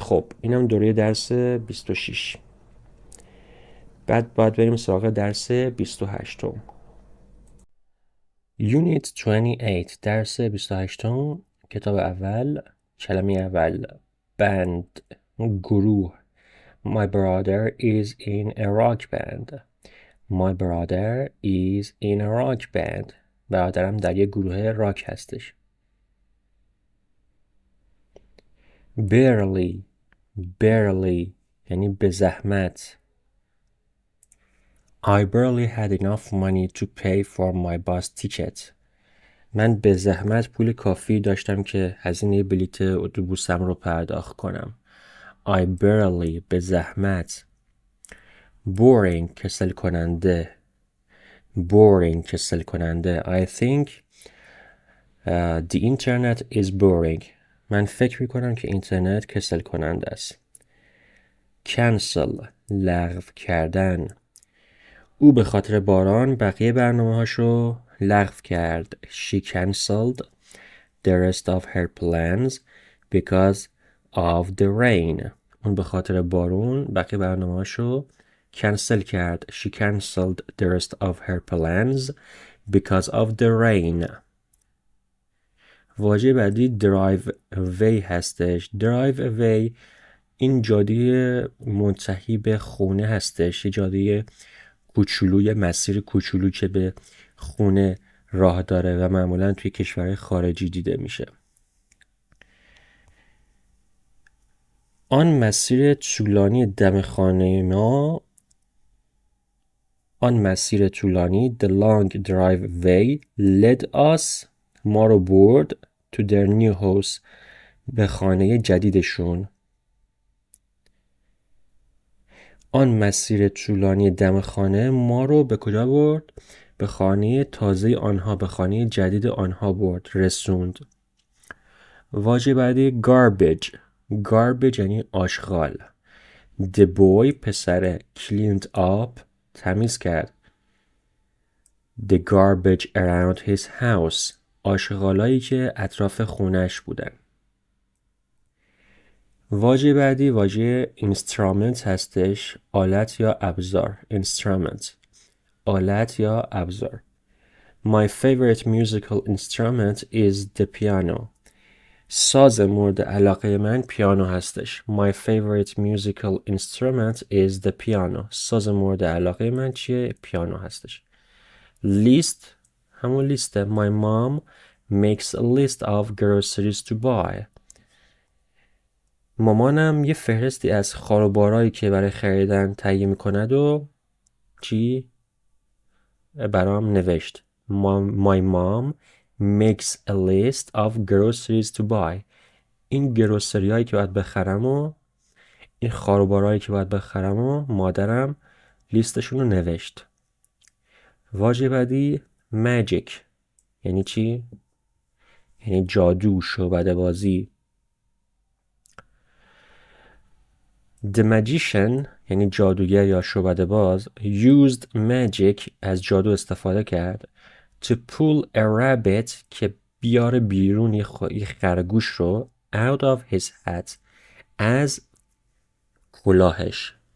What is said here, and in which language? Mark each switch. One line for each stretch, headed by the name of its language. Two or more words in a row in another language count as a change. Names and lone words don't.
Persian: خب اینم دوره درس 26. بعد باید بریم سراغ درس 28. Unit 28 درس 28. کتاب اول، کلمه اول band گروه.
English: My brother is in a rock band. My brother is in a rock band.
Persian: برادرم در یک گروه راک هستش. Barely یعنی به زحمت.
English: I barely had enough money to pay for my bus ticket.
Persian: من به زحمت پول کافی داشتم که هزینه بلیت اتوبوسم رو پرداخت کنم.
English: I barely
Persian: به زحمت. Boring کسل کننده.
English: I think the internet is boring.
Persian: من فکر میکنم که اینترنت کسل کننده است. Cancel لغو کردن. او به خاطر باران بقیه برنامه‌هاشو لغو کرد.
English: She cancelled the rest of her plans because of the rain.
Persian: اون به خاطر بارون بقیه برنامه‌اشو کنسل کرد.
English: She cancelled the rest of her plans because of the rain.
Persian: واژه بعدی
English: drive away
Persian: هستش.
English: drive away
Persian: این جاده منتهی به خونه هستش. یه جاده کوچولو، یه مسیر کوچولو که به خونه راه داره و معمولا توی کشورهای خارجی دیده میشه. آن مسیر طولانی دم خانه ما، آن مسیر طولانی
English: the long driveway led us،
Persian: ما رو برد
English: to their new house،
Persian: به خانه جدیدشون. آن مسیر طولانی دم خانه ما رو به کجا برد؟ به خانه تازه آنها، به خانه جدید آنها برد، رسوند. واژه بعدی garbage. garbage یعنی آشغال.
English: The boy پسر cleaned up
Persian: تمیز کرد.
English: The garbage around his house
Persian: آشغالایی که اطراف خونش بودن. واژه بعدی واژه instrument هستش. آلت یا ابزار. instrument آلت یا ابزار.
English: My favorite musical instrument is the piano.
Persian: ساز مورد علاقه من پیانو هستش.
English: My favorite musical instrument is the piano.
Persian: ساز مورد علاقه من چیه؟ پیانو هستش. List همون لیسته.
English: My mom makes a list of groceries to buy.
Persian: مامانم یه فهرستی از خاروبارایی که برای خریدن تهیه میکند و چی؟ برام نوشت.
English: My mom makes a list of groceries to buy.
Persian: این گروسری هایی که باید بخرم و این خاروبارهایی که باید بخرم و مادرم لیستشون رو نوشت. واژه بعدی magic یعنی چی؟ یعنی جادو، شعبده بازی.
English: The magician
Persian: یعنی جادوگر یا شعبده باز
English: used magic
Persian: از جادو استفاده کرد
English: to pull a rabbit
Persian: که بیاره بیرون یه خرگوش رو
English: out of his hat
Persian: از کلاهش.